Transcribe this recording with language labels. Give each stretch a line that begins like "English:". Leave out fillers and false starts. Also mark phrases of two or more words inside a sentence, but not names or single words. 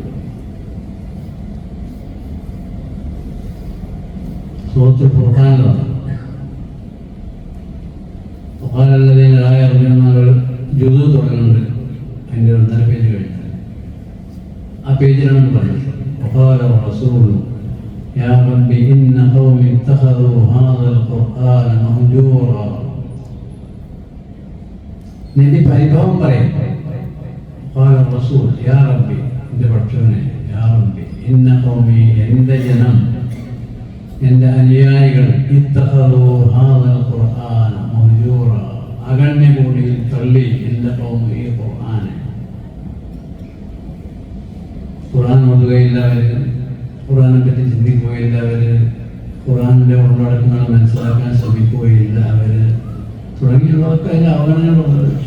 Malayalam: സൂറത്തുൽ ഫുർഖാനിലാണ് ജുദു തുടങ്ങുന്നുണ്ട്. അതിന്റെ 1.5 പേജ് കഴിഞ്ഞു. ആ പേജിലാണ് പറഞ്ഞത്.
Arabic: وقال الرسول يا رب إن قومي اتخذوا هذا القرآن مهجورا.
Malayalam: നബി പരിഭവം പറയും.
Arabic: قال الرسول يا ربي,
Malayalam: എൻ്റെ പഠിച്ചവനെ,
Arabic: يا ربي إن قومي,
Malayalam: എൻ്റെ ജനം, എൻ്റെ അനുയായികൾ,
Arabic: اتخذوا هذا القرآن مهجورا,
Malayalam: അഗണ്യ കൂടിയിൽ തള്ളി എൻ്റെ ഖൗം ഈ ഖുർആനെ. ഖുർആൻ ഓതുകയില്ല അവർ, ഖുർആനെ പറ്റി ചിന്തിക്കുകയില്ല അവർ, ഖുർആനിൻ്റെ ഉള്ളടക്കങ്ങൾ മനസ്സിലാക്കാൻ ശ്രമിക്കുകയില്ല അവർ, തുടങ്ങിയുള്ളതൊക്കെ അതിൻ്റെ അവഗണനകളുള്ളത്.